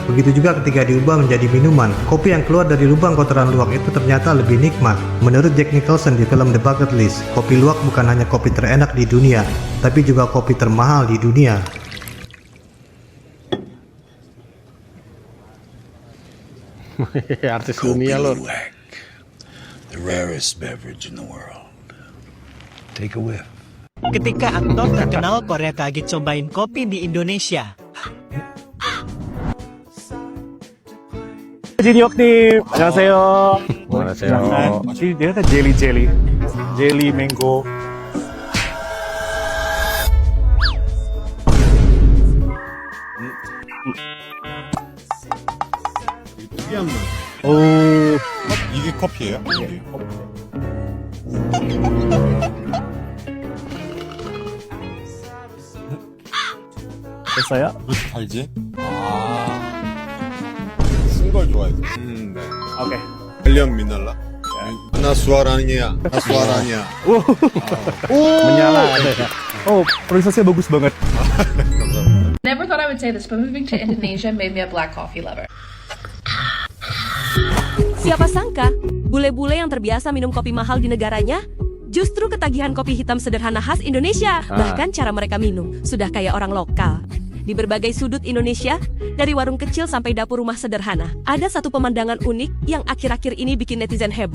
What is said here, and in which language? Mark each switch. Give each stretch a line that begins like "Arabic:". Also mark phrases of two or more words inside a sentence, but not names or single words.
Indonesian: Begitu juga ketika diubah menjadi minuman, kopi yang keluar dari lubang kotoran luwak itu ternyata lebih nikmat. Menurut Jack Nicholson di film The Bucket List, kopi luwak bukan hanya kopi terenak di dunia, tapi juga kopi termahal di dunia. Artis dunia loh.
English: The rarest beverage in the world. Take a whiff.
Indonesian: Ketika aktor terkenal Korea kaget cobain kopi di Indonesia.
Korean: 진혁님 안녕하세요. 안녕하세요. 얘가 젤리 맹고. 이게 커피예요? 이게. 됐어요? 왜 달지? 쓴 걸 좋아해서. 네. 오케이. 헬리엄 미날라. 나 suaranya.
Indonesian: Menyala. Oh, prosesnya bagus banget.
English: Never thought I would say this, but moving to Indonesia made me a black coffee lover.
Indonesian: Siapa sangka, bule-bule yang terbiasa minum kopi mahal di negaranya justru ketagihan kopi hitam sederhana khas Indonesia. Bahkan cara mereka minum sudah kayak orang lokal. Di berbagai sudut Indonesia, dari warung kecil sampai dapur rumah sederhana, ada satu pemandangan unik yang akhir-akhir ini bikin netizen heboh.